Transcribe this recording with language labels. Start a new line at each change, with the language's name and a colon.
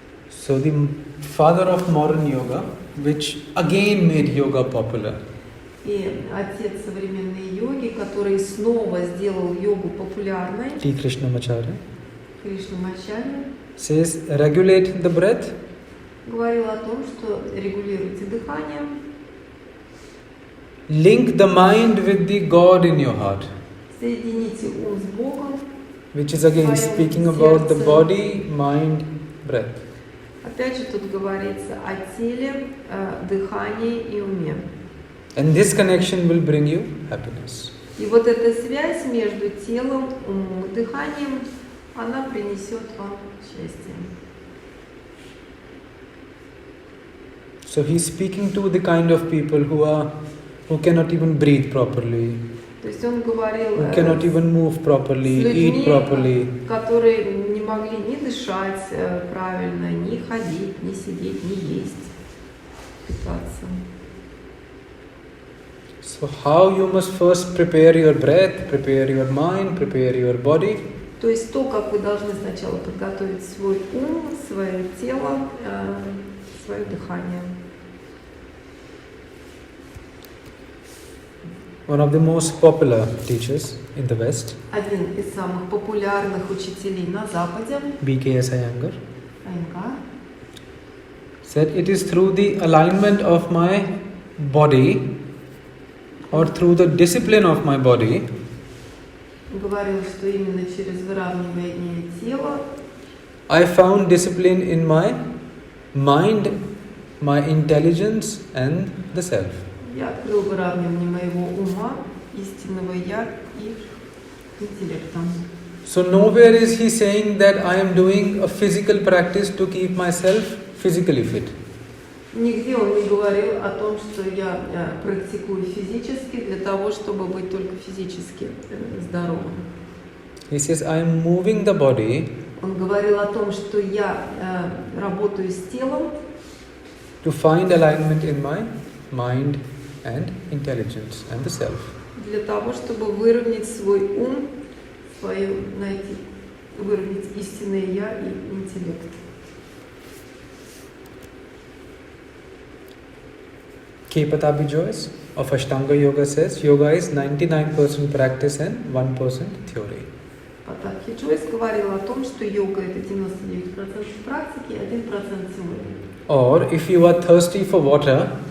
English: So the father of modern yoga, which again made yoga popular,
Russian: И отец современной йоги, который снова сделал йогу популярной,
English: T. Krishnamacharya,
Russian: Кришнамачарья,
English: says regulate the breath,
Russian: говорил о том, что регулируйте дыхание,
English: link the mind with the God in your heart,
Russian: соедините ум с Богом.
English: which is again speaking about the body, mind, breath.
Russian: Опять же тут говорится о теле, дыхании и уме.
English: And this connection will bring you happiness.
Russian: И вот эта связь между телом, умом и дыханием, она принесет вам счастье.
English: So he's speaking to the kind of people who cannot even breathe properly,
Russian: То есть он говорил
English: who cannot even move
Russian: с
English: properly,
Russian: людьми,
English: eat properly.
Russian: которые не могли ни дышать правильно, ни ходить, ни сидеть, ни есть, питаться.
English: So how you must first prepare your breath, prepare your mind, prepare your body.
Russian: То есть то, как вы должны сначала подготовить свой ум, свое тело, свое дыхание.
English: One of the most popular teachers in the West,
Russian: Один из самых популярных учителей на Западе,
English: B.K.S. Iyengar,
Russian: Айенгар,
English: said it is through the alignment of my body or through the discipline of my body
Russian: говорил, что именно через выравнивание тела
English: I found discipline in my mind, my intelligence and the self.
Russian: я открыл выравнивание моего ума, истинного я и интеллекта.
English: So nowhere is he saying that I am doing a physical practice to keep myself physically fit.
Russian: Нигде он не говорил о том, что я практикую физически для того, чтобы быть только физически здоровым.
English: He says I am moving the body
Russian: Он говорил о том, что я работаю с телом
English: to find alignment in my mind and intelligence and the self.
Russian: для того, чтобы выровнять свой ум, выровнять истинное я и интеллект.
English: K. Patabi Joyce of Ashtanga Yoga says yoga is 99% practice and 1% theory.
Russian: Патахи Джойс говорил о том, что йога это 99% практики и 1% теории.
English: Or if you are thirsty for water,